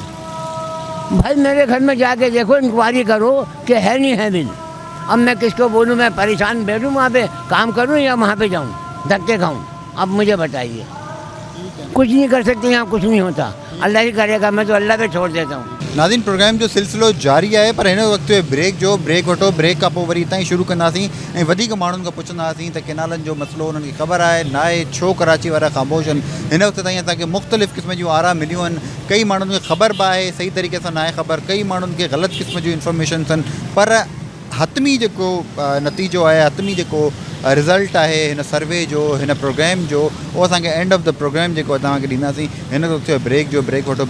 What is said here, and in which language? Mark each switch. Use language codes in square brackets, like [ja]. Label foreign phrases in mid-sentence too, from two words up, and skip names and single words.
[ur] بھائی میرے گھر میں جاکے دیکھو، انکوائری کرو کہ ہے نہیں ہے بل. اب میں کس کو بولوں? میں پریشان بیٹھوں وہاں پے، کام کروں یا وہاں پے جاؤں دھکے کھاؤں? اب مجھے بتائیے. کچھ نہیں کر سکتے، یہاں کچھ نہیں ہوتا، اللہ ہی کرے گا، میں تو اللہ پے چھوڑ دیتا ہوں. [sd] नाज़रीन, प्रोग्राम जो सिलसिलो जारी आहे, पर हिन वक़्त ब्रेक वठो। ब्रेक खां पोइ वरी हितां ई शुरू कंदासीं ऐं वधीक माण्हुनि खां पुछंदासीं त केनालनि जो मसइलो उन्हनि खे ख़बर आहे न आहे, छो कराची वारा ख़ामोश आहिनि। हिन वक़्त ताईं असांखे मुख़्तलिफ़ क़िस्म जूं आरा मिलियूं आहिनि। कई माण्हुनि खे ख़बर बि आहे, सही तरीक़े सां न आहे ख़बर, कई माण्हुनि खे ग़लति क़िस्म जूं इंफॉर्मेशन्स आहिनि, पर हतमी जेको नतीजो आहे, हतमी जेको रिज़ल्ट आहे हिन सर्वे जो, हिन प्रोग्राम जो, उहो असांखे [en] end of the program [sd] जेको तव्हांखे ॾींदासीं। हिन वक़्तु ब्रेक वठो।